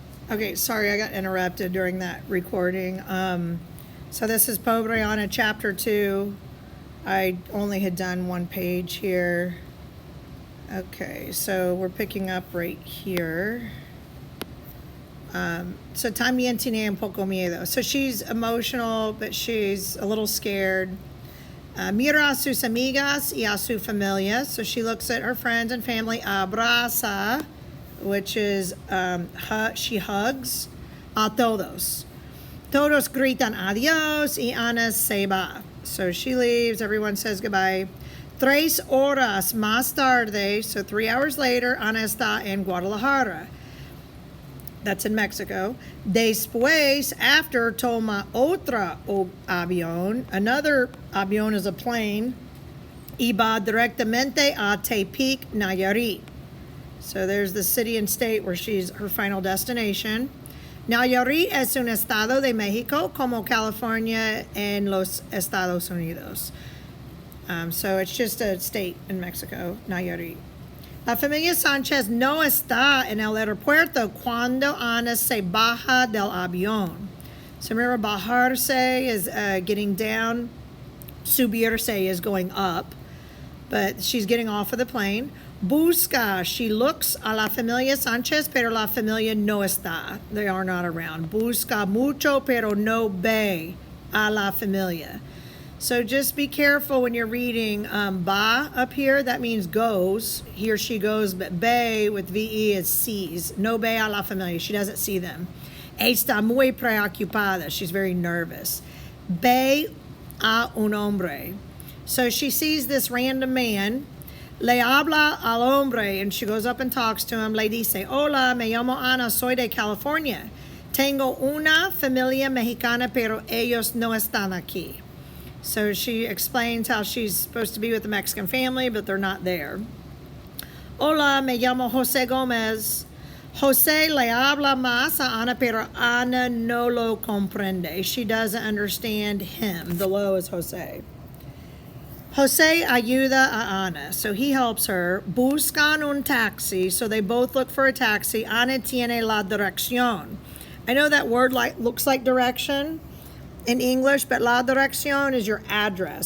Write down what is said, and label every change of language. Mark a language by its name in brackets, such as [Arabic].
[English] Okay, sorry, I got interrupted during that recording. So this is Pobre Ana chapter 2. I only had done one page here. Okay, so we're picking up right here. [Spanish] So también tiene un poco miedo. [English] So she's emotional, but she's a little scared. [Spanish] Mira a sus amigas y a su familia. [English] So she looks at her friends and family. [Spanish] Abraza, [English] which is she hugs [Spanish] a todos. Todos gritan adiós y Ana se va. [English] So she leaves, everyone says goodbye. [Spanish] 3 horas más tarde, [English] so 3 hours later, [Spanish] Ana está en Guadalajara. [English] That's in Mexico. [Spanish] Después, [English] after, [Spanish] toma otra avión. [English] Another avión is a plane. [Spanish] Y va directamente a Tepic, Nayarit. [English] So there's the city and state where she's her final destination. [Spanish] Nayarit es un estado de Mexico, como California en los Estados Unidos. [English] So it's just a state in Mexico, Nayarit. [Spanish] La familia Sánchez no está en el aeropuerto cuando Ana se baja del avión. [English] So remember, bajarse is getting down. Subirse is going up. But she's getting off of the plane. [Spanish] Busca, [English] she looks [Spanish] a la familia Sánchez, pero la familia no está. [English] They are not around. [Spanish] Busca mucho, pero no ve a la familia. [English] So just be careful when you're reading ba up here. That means goes. He or she goes, but be with ve is sees. [Spanish] No ve a la familia. [English] She doesn't see them. [Spanish] Está muy preocupada. [English] She's very nervous. [Spanish] Ve a un hombre. [English] So she sees this random man. [Spanish] Le habla al hombre, [English] and she goes up and talks to him. [Spanish] Le dice, hola, me llamo Ana, soy de California. Tengo una familia mexicana, pero ellos no están aquí. [English] So she explains how she's supposed to be with the Mexican family, but they're not there. [Spanish] Hola, me llamo Jose Gomez. Jose le habla más a Ana, pero Ana no lo comprende. [English] She doesn't understand him. The lo is Jose. [Spanish] Jose ayuda a Ana, [English] so he helps her. [Spanish] Buscan un taxi, [English] so they both look for a taxi. [Spanish] Ana tiene la dirección. [English] I know that word looks like direction in English, but la dirección is your address.